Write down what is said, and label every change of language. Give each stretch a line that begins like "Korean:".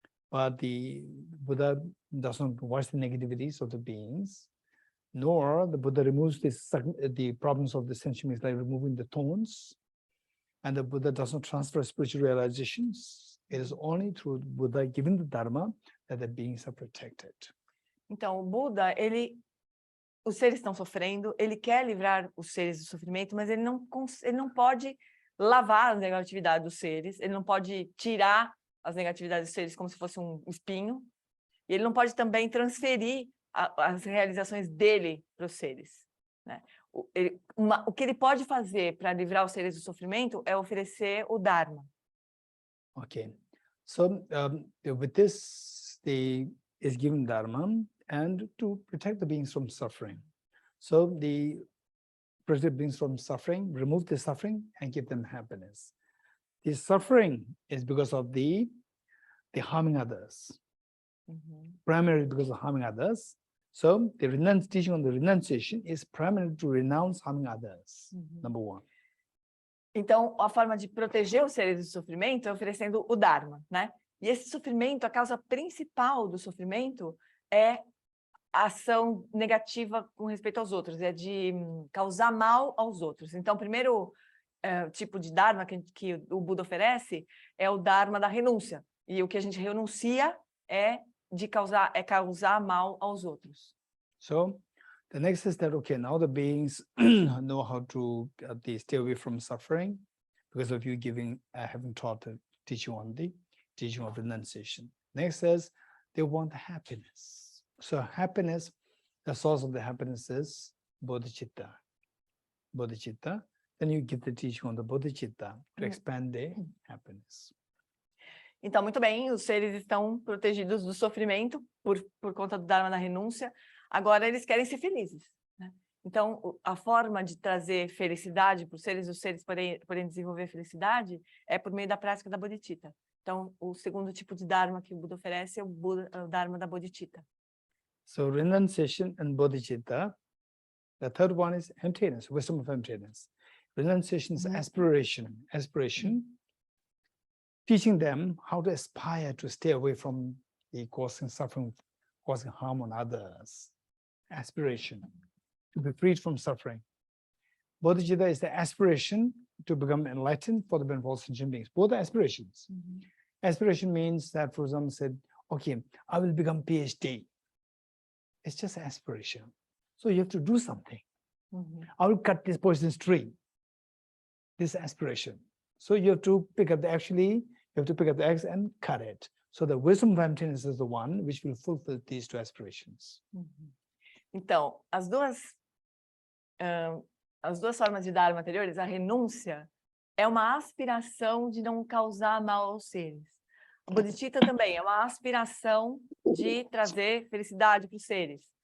English: But the Buddha doesn't watch the negativities of the beings, nor the Buddha removes the problems of the sentient beings, like removing the thorns. And the Buddha doesn't transfer spiritual realizations. It is only through Buddha giving the Dharma that the beings are protected.
Portuguese: Então, o Buda, os seres estão sofrendo, ele quer livrar os seres do sofrimento, mas ele não pode lavar a negatividade dos seres, ele não pode tirar as negatividades dos seres como se fosse um espinho, e ele não pode também transferir as realizações dele para os seres, né? O que ele pode fazer para livrar os seres do sofrimento é oferecer o Dharma.
English: Okay, so with this, is given Dharma and to protect the beings from suffering. So the protect beings from suffering, remove the suffering, and give them happiness. The suffering is because of the harming others, primarily because of harming others. So the teaching on the renunciation is primarily to renounce harming others, number 1.
Portuguese: Então, a forma de proteger os seres do sofrimento é oferecendo o Dharma, né? E esse sofrimento, a causa principal do sofrimento é a ação negativa com respeito aos outros, é de causar mal aos outros. Então, o primeiro tipo de Dharma que o Buda oferece é o Dharma da renúncia. E o que a gente renuncia é causar mal aos outros.
English: So the next is that, okay, now the beings know how to stay away from suffering because of you having taught the teaching of renunciation. Next says they want happiness. So happiness, the source of the happiness is Bodhicitta. Bodhicitta. Then you give the teaching on the Bodhicitta to expand the happiness.
Portuguese: Então, muito bem, os seres estão protegidos do sofrimento por conta do Dharma da renúncia. Agora, eles querem ser felizes, né? Então, a forma de trazer felicidade para os seres podem desenvolver felicidade é por meio da prática da Bodhicitta. Então, o segundo tipo de Dharma que o Buda oferece é o Dharma da Bodhicitta.
English: So, renunciation and Bodhicitta. The third one is emptiness, wisdom of emptiness. Renunciation is aspiration. Teaching them how to aspire to stay away from the causing suffering, causing harm on others. Aspiration, to be freed from suffering. Bodhicitta is the aspiration to become enlightened for the benefit of sentient beings. Both are aspirations. Aspiration means that, for example, said, okay, I will become PhD. It's just aspiration. So you have to do something. I will cut this poisonous tree. This aspiration. So you have to pick up the axe and cut it. So the wisdom of emptiness is the one which will fulfill these two aspirations.
Portuguese: Então, as duas formas de Dharma anteriores, a renúncia é uma aspiração de não causar mal aos seres. A Bodhicitta também é uma aspiração de trazer felicidade para os seres.